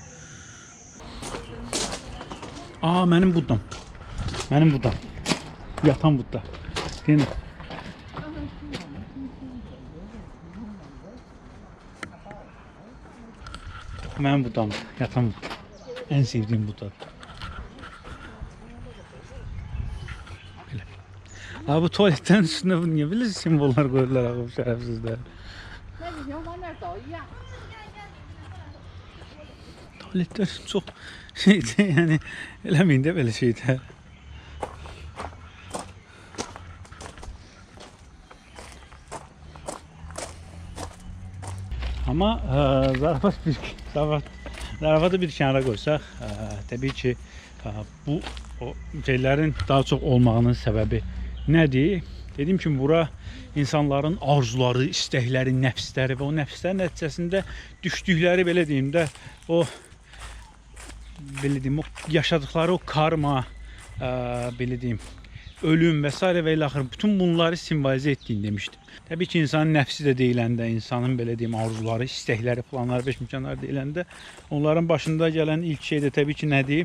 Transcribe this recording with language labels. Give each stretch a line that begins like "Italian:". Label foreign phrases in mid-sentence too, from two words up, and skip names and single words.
Azerbaijani: Aa, mənim buddam. Mənim buddam. Yatan budda. Deyin. Mənim buddam. Yatan budda.
Turkish: En sevdiğim budda. Abi bu tuvaletten üstüne bu niye böyle simbollar koydular abi bu şerefsizler. Tuvaletler çok şeydi yani elemeyin de böyle şeydi. Ama zarafatı bir kenara koysak tabii ki bu o şeylerin daha çok olmağının sebebi nedir?
Azerbaijani: Dedim ki bura insanların arzuları, istəkləri, nəfsləri və o nəfslər nəticəsində düşdükləri belə deyim də o belə deyim o yaşadıkları o karma, belə deyim ölüm və s. və ilə axır bütün bunları simvolizə etdiyini demişdim. Təbii ki insanın nəfsi də deyiləndə, insanın belə deyim arzuları, istəkləri, planları, beşmükanları deyiləndə onların başında gələn ilk şey də təbii ki nədir?